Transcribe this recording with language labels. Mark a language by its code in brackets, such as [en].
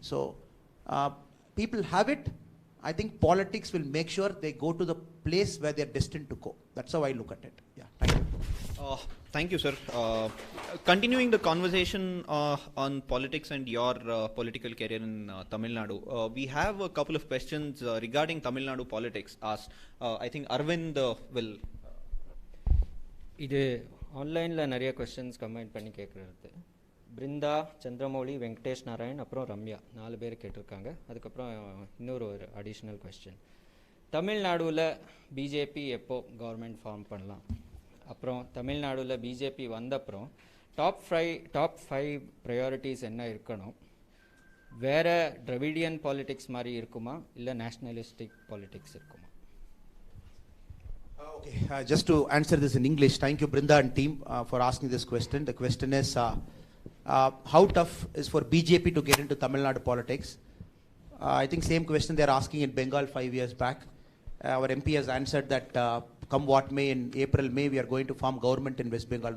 [en] So people have it. I think politics will make sure they go to the place where they're destined to go. That's how I look at it. Yeah, thank you. Thank you, sir. Continuing the conversation on politics and your political career in Tamil Nadu, we have a couple of questions regarding Tamil Nadu politics asked. I think Arvind will. [ta] இது ஆன்லைனில் நிறைய questions comment பண்ணி கேட்குறது. பிருந்தா, சந்திரமௌலி, வெங்கடேஷ் நாராயண், அப்புறம் ரம்யா 4 பேர் கேட்டிருக்காங்க. அதுக்கப்புறம் இன்னொரு அடிஷ்னல் கொஸ்டின். தமிழ்நாடுவில் பிஜேபி எப்போ கவர்மெண்ட் ஃபார்ம் பண்ணலாம்? அப்புறம் தமிழ்நாடுவில் பிஜேபி வந்தப்புறம் டாப் ஃபைவ் ப்ரையாரிட்டிஸ் என்ன இருக்கணும்? வேறு டிராவிடியன் பாலிடிக்ஸ் மாதிரி இருக்குமா, இல்லை நேஷ்னலிஸ்டிக் பாலிடிக்ஸ் இருக்குமா? [en] Okay, just to answer this in English, thank you Brinda and team for asking this question. The question is, how tough is for BJP to get into Tamil Nadu politics? I think same question they are asking in Bengal 5 years back. Our MP has answered that come what may, in April, May, we are going to form government in West Bengal.